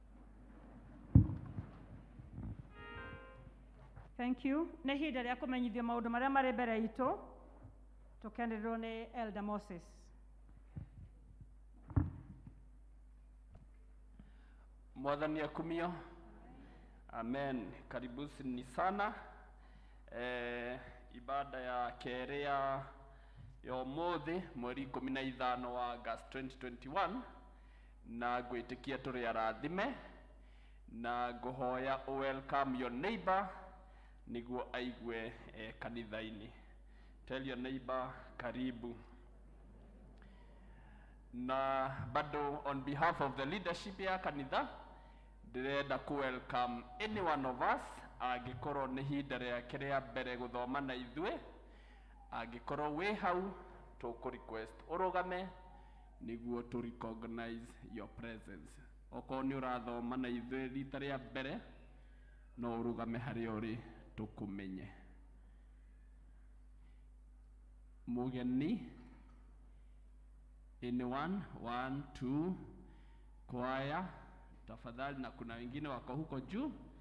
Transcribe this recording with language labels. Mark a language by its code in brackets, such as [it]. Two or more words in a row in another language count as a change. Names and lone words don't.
[en] Thank you. [ki] Nĩ ihinda rĩa kũmenyithio maũndũ marĩa marĩ mbere itũ. Tũkenererwo nĩ Elder Moses. Mwathani akumio. [sw] Amen. Karibuni sana. [ki] Ibada ya kerĩ ya ũmũthĩ mweri 15 wa August 2021, na ngwĩtĩkia tũrĩ arathime na ngũhoya [en] welcome your neighbor [ki] nĩguo aigue kanitha-inĩ. [en] Tell your neighbor karibu. [sw] Na bado [en] on behalf of the leadership [ki] ya kanitha ndĩrenda ku [en] welcome any one of us, [ki] angĩkorwo nĩ ihinda rĩake rĩa mbere gũthoma na ithuĩ. Angĩkorwo wĩ hau tũkũ request ũrũgame nĩguo [en] to recognize your presence. [ki] Okorwo nĩ ũrathoma na ithuĩ rita rĩa mbere no ũrũgame harĩa ũrĩ tũkũmenye. Mugeni, anyone? 1, 2, [sw] kwaya tafadhali, na kuna wengine wako huko juu.